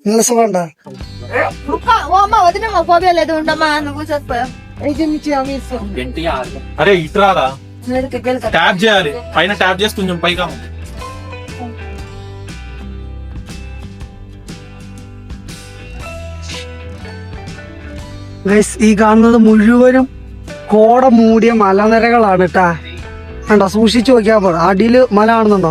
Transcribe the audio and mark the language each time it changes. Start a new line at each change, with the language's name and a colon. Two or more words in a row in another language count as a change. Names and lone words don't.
Malayalam: നല്ല സുഖമുണ്ടോ?
Telugu: అరే ఇట్రారా ట్యాప్ చేయాలి పైన ట్యాప్ చేసి కొంచెం పైగా
Malayalam: ഗൈസ് ഈ കാണുന്നത് മുഴുവനും കോട മൂടിയ മലനിരകളാണ് കേട്ടാ. കണ്ടോ, സൂക്ഷിച്ചു നോക്കിയാ പോലെ അടിയില് മല കാണുന്നുണ്ടോ?